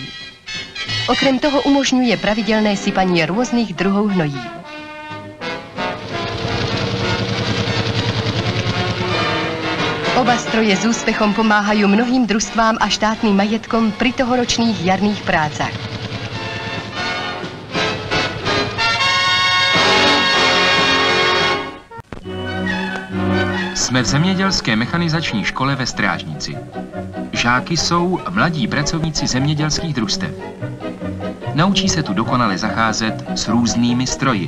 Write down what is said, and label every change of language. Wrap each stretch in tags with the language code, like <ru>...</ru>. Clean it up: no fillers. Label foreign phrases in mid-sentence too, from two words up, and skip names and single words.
<sk>Okrem toho umožňuje pravidelné sypanie rôznych druhov hnojí. Oba stroje s úspechom pomáhajú mnohým družstvám a štátnym majetkom pri tohoročných jarných prácach.</sk> <cs>Jsme v zemědělské mechanizační škole ve Strážnici. Žáky jsou mladí pracovníci zemědělských družstev. Naučí se tu dokonale zacházet s různými stroji.</cs>